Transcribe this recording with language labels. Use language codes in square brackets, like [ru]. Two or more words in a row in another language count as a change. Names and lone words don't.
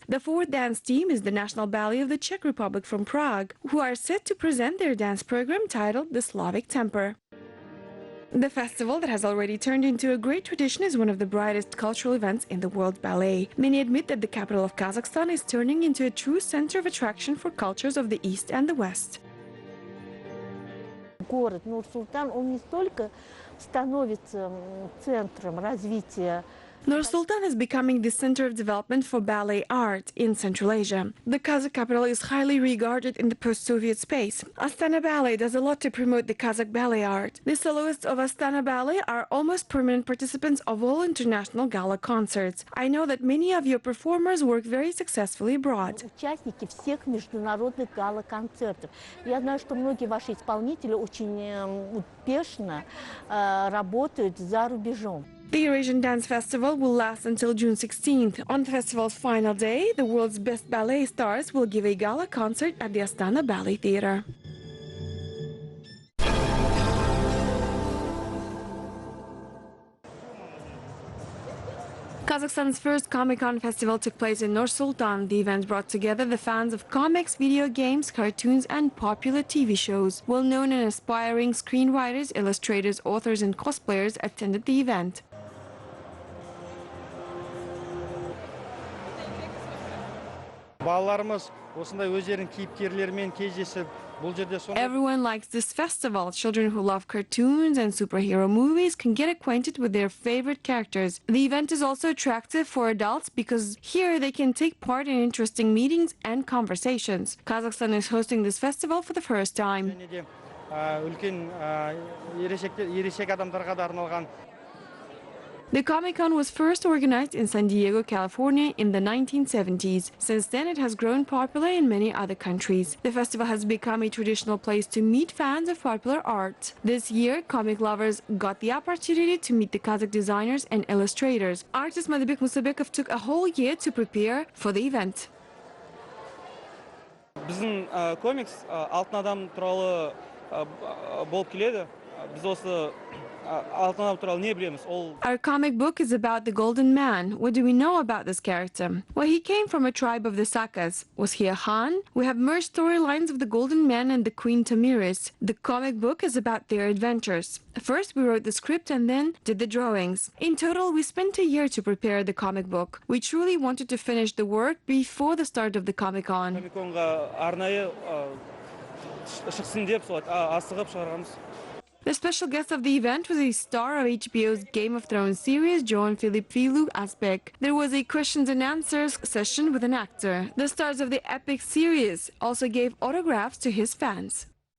[en] The fourth dance team is the National Ballet of the Czech Republic from Prague, who are set to present their dance program titled The Slavic Temper. The festival, that has already turned into a great tradition, is one of the brightest cultural events in the world ballet. Many admit that the capital of Kazakhstan is turning into a true center of attraction for cultures of the East and the West. [ru] Город Nur-Sultan, он не столько становится центром развития. [en] Nur-Sultan is becoming the center of development for ballet art in Central Asia. The Kazakh capital is highly regarded in the post-Soviet space. Astana Ballet does a lot to promote the Kazakh ballet art. The soloists of Astana Ballet are almost permanent participants of all international gala concerts. I know that many of your performers work very successfully abroad. [ru] Участники всех международных гала-концертов. Я знаю, что многие ваши исполнители очень успешно работают за рубежом. [en] The Eurasian Dance Festival will last until June 16th. On the festival's final day, the world's best ballet stars will give a gala concert at the Astana Ballet Theatre. Kazakhstan's first Comic-Con festival took place in Nur-Sultan. The event brought together the fans of comics, video games, cartoons and popular TV shows. Well-known and aspiring screenwriters, illustrators, authors and cosplayers attended the event. [kk] Балаларымыз осындай өздерінің кейіпкерлерімен кездесіп, бұл жерде [en] Everyone likes this festival. Children who love cartoons and superhero movies can get acquainted with their favorite characters. The event is also attractive for adults because here they can take part in interesting meetings and conversations. Kazakhstan is hosting this festival for the first time. [kk] үлкен ересек адамдарға да арналған. [en] The Comic-Con was first organized in San Diego, California in the 1970s. Since then, it has grown popular in many other countries. The festival has become a traditional place to meet fans of popular art. This year, comic lovers got the opportunity to meet the Kazakh designers and illustrators. Artist Madibek Musabekov took a whole year to prepare for the event. [kk] Біздің комикс алтын адам туралы болып келеді. біз осы алтын адам туралы не білеміз? Ол [en] Our comic book is about the Golden Man. What do we know about this character? Well, he came from a tribe of the Sakas. Was he a Han? We have merged storylines of the Golden Man and the Queen Tamiris. The comic book is about their adventures. First, we wrote the script and then did the drawings. In total, we spent a year to prepare the comic book. We truly wanted to finish the work before the start of the Comic-Con. [kk] Comic-Conға арнайы шықсын деп солай асығып шығарғанбыз. [en] The special guest of the event was a star of HBO's Game of Thrones series, John Philip Filou Asbek. There was a questions and answers session with an actor. The stars of the epic series also gave autographs to his fans.